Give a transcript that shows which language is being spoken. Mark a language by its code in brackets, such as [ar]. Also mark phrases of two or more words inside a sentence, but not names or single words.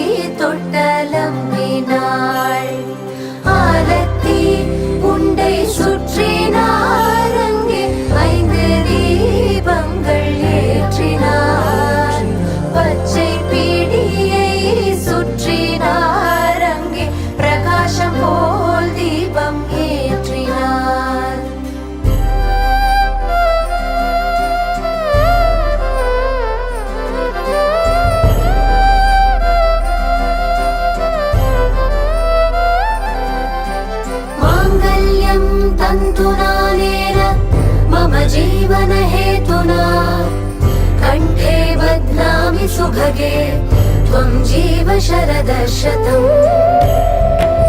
[ta] தொட்டலம்பினாள் ஆலத்தி உண்டை சுற்றினார் அங்கே 5 தீபங்கள் ஏற்றினார் பச்சை பீடியை சுற்றினார் அங்கே பிரகாசம் போல் தீபம் ஏற்றினார் [sa] मांगल्यं तन्तुना नेन मम जीवन हेतुना कंठे बध्नामि सुभगे त्वं जीव शरदशतम्